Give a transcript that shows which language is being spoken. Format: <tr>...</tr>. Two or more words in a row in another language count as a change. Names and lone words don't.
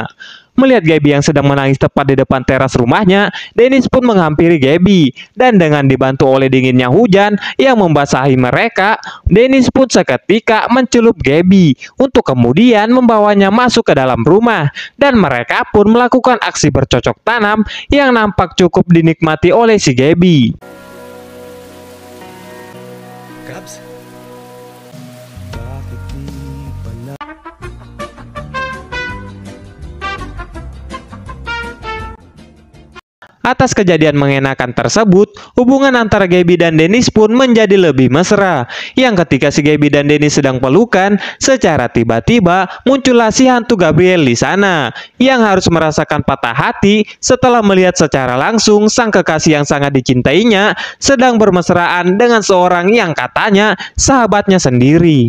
<id>Melihat Gaby yang sedang menangis tepat di depan teras rumahnya, Dennis pun menghampiri Gaby dan dengan dibantu oleh dinginnya hujan yang membasahi mereka, Dennis pun seketika mencelup Gaby untuk kemudian membawanya masuk ke dalam rumah dan mereka pun melakukan aksi bercocok tanam yang nampak cukup dinikmati oleh si Gaby.</id> <tl>Gabs? Bakit di pala...</tl> <id>Atas kejadian mengenakan tersebut, hubungan antara Gaby dan Dennis pun menjadi lebih mesra. Yang ketika si Gaby dan Dennis sedang pelukan, secara tiba-tiba muncullah si hantu Gabriel di sana, yang harus merasakan patah hati setelah melihat secara langsung sang kekasih yang sangat dicintainya sedang bermesraan dengan seorang yang katanya sahabatnya sendiri.</id>